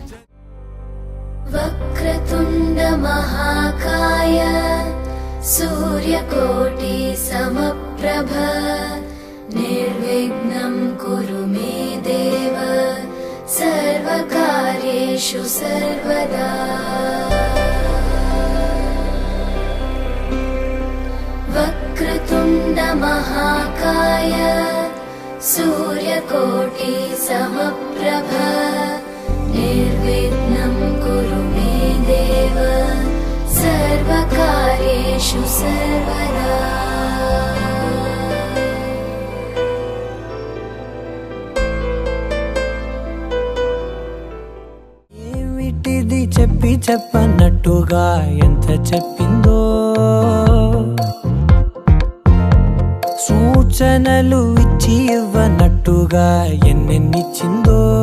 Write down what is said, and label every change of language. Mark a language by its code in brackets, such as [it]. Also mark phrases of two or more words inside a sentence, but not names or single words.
[sa] వక్రతుండ మహాకాయ సూర్యకోటి సమప్రభ నిర్విఘ్నం కురు మే దేవ సర్వకార్యేషు సర్వదా వక్రతుండ మహాకాయ सूर्यकोटि समप्रभ निर्विघ्नं कुरु मे देव सर्वकार्येषु सर्वेषु सर्वदा [te] ఏమిటిది చెప్పి చెప్పన్నట్టుగా ఎంత చెప్పిందో, సూచనలు ఇచ్చి ఇవ్వనట్టుగా ఎన్నెన్నిచ్చిందో,